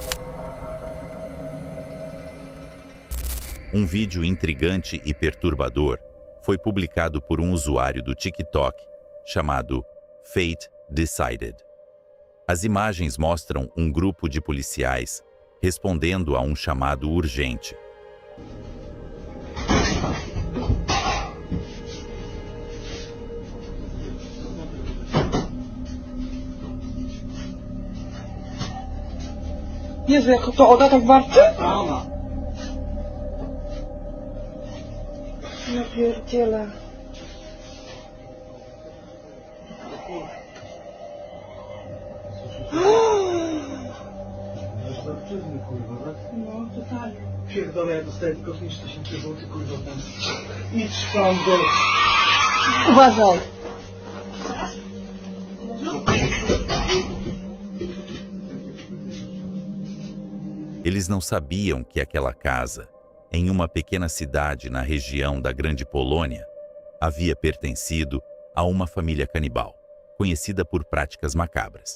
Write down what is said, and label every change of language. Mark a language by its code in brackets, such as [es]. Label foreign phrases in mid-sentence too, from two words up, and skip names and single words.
[pt] Um vídeo intrigante e perturbador foi publicado por um usuário do TikTok chamado Fate Decided. As imagens mostram um grupo de policiais respondendo a um chamado urgente. [pl] Jezu, jak to Oda tak warto? Ja pierdzielę. No, totalnie. Pierdolę, ja dostaję tylko 5000 zł, kurwa, tam. Idź tam do... Uważaj. [pt] Eles não sabiam que aquela casa, em uma pequena cidade na região da Grande Polônia, havia pertencido a uma família canibal, conhecida por práticas macabras.